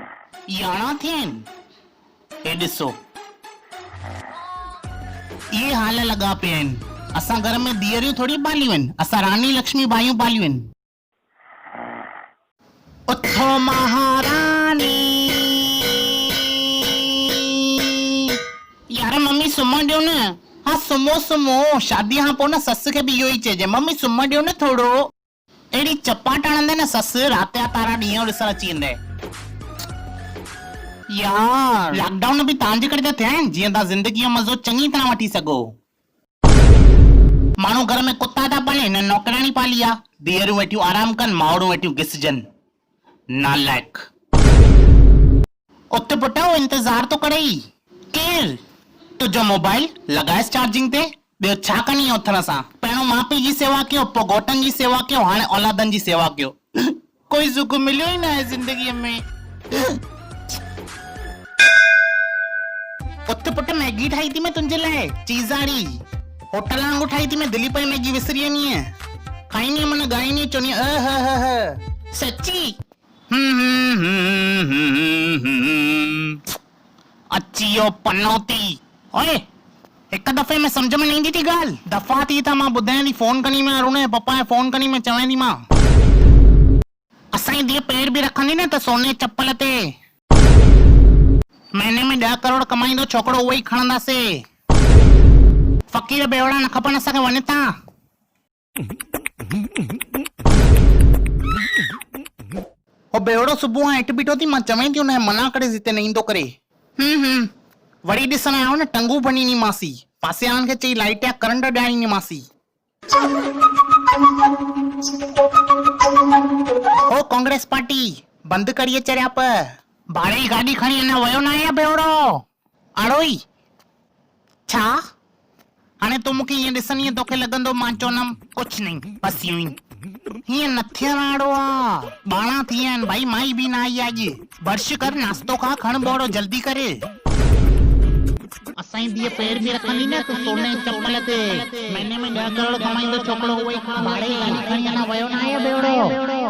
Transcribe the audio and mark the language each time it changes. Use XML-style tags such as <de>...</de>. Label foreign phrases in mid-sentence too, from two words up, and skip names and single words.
<sd>याना थियन ए ॾिसो ये हाल लगा पे आहिनि। असां घर में धीअरियूं थोड़ी पालियूं आहिनि, असां रानी लक्ष्मी बाइयूं पालियूं आहिनि। उथो महारानी यार मम्मी सुम्हण ॾियो न। हाँ सुम्हो सुम्हो, शादी खां पोइ न ससु खे बि इहो ई चइजे मम्मी सुम्हण ॾियो न थोरो। अहिड़ी चपाट हणंदे न ससु राति जा तारा ॾींहं ॾिसण अची वेंदे। यार लॉकडाउन बि तव्हांजे करे त थिया आहिनि जीअं तव्हां ज़िंदगीअ जो मज़ो चङी तरह वठी सघो। माण्हू घर में कुत्ता था पाले न नौकरानी पाली आहे। धीअरूं वेठियूं आराम कनि, मावड़ूं वेठियूं घिसजनि। नालायक उत पुटो इंतजार तो करे ई। केर तुझो मोबाइल लगाएस चार्जिंग ते। ॿियो छा करणी आहे उथण सां? पहिरियों माउ पीउ जी सेवा कयो, पोइ घोटनि जी सेवा कयो, हाणे औलादनि जी सेवा कयो। कोई सुख मिलियो ई न आहे ज़िंदगीअ में। उत पुट मैगी ठाही थी मैं तुंहिंजे लाइ चीज़ाड़ी। होटल वांगुरु ठाही थी मैं दिल्ली पई मैगी विसरी वञी आहे। खाईंदी मन ॻाईंदी चवंदी सची। अची वियो पनौती। ओए हिकु दफ़े में सम्झ में न ईंदी थी ॻाल्हि। दफ़ा थी त मां ॿुधायां थी फोन कनी में अरुण जे पप्पा खे फोन कनी में चवां थी मां असांजी धीअ पेर बि रखंदी न त सोने चप्पल ते महीने में 10 करोड़ कमाईंदो छोकिरो उहो ई खणंदासीं। फ़क़ीर बेवड़ा न खपनि असांखे वञ था। हो बेवड़ो सुबुह हेठि बीठो थी मां चवां थी हुन मना करे हिते न ईंदो करे। वरी ॾिसण आयो न टंगू बनी मासी पासे वारनि खे चई लाइट या करंट ॾियाणी मासी। ओ कांग्रेस पार्टी बंदि करिए चरिया प भाड़े जी गाॾी खणी अञा वियो न आहे बेवड़ो अड़ोई छा। हाणे तूं मूंखे ईअं ॾिसंदी तोखे लॻंदो मां चवंदमि कुझु</sd> <hi>नहीं बस यूं ही।</hi> <sd>हीअं न थियण वारो आहे। 12 थी विया आहिनि भाई माई बि न आई आहे अॼु। बर्श कर नाश्तो खा खण बोड़ो जल्दी करे। असांजी धीअ पेर बि रखंदी न त सोने चप्पल ते महीने में 10 करोड़ कमाईंदो छोकिरो उहो ई भाड़े जी गाॾी खणी अञा वियो न आहे बेवड़ो।</sd>